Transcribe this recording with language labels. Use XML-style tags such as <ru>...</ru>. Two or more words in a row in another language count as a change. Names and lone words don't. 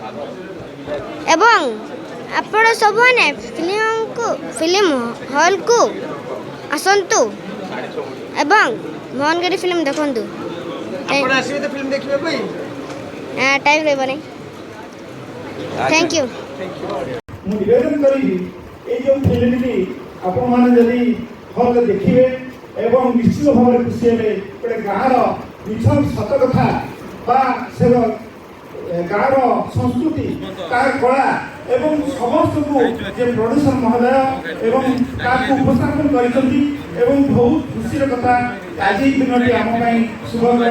<or>ଏବଂ ଆପଣ ସବନେ ଫିଲ୍ମ ହଲ୍ କୁ ଆସନ୍ତୁ ଏବଂ ମୋହନଗରୀ ଫିଲ୍ମ ଦେଖନ୍ତୁ ଆପଣ ଆସିବେ ତ ଫିଲ୍ମ ଦେଖିବେ ଭାଇ ଟାଇମ୍ ରେ ବନେ</or> <en>thank you</en> <or>ମୁଁ ନିବେଦନ କରିବି ଏଇ ଯେଉଁ ଫିଲ୍ମଟି ଆପଣମାନେ ଯଦି ହଲ୍ ଦେଖିବେ ଏବଂ ନିଶ୍ଚିତ ଭାବରେ ଖୁସି ହେବେ ଗୋଟେ ଗାଁର ମିଛ ସତ କଥା ବା ସେ ଗାଁର ସଂସ୍କୃତି ତାର କଳା ଏବଂ ସମସ୍ତଙ୍କୁ ଯେ ପ୍ରଡ୍ୟୁସର ମହୋଦୟ ଏବଂ ତାକୁ ଉପସ୍ଥାପନ କରିଛନ୍ତି ଏବଂ ବହୁତ ଖୁସିର କଥା ଆଜି ଏଇ ଦିନଟି ଆମ ପାଇଁ ଶୁଭକର</or>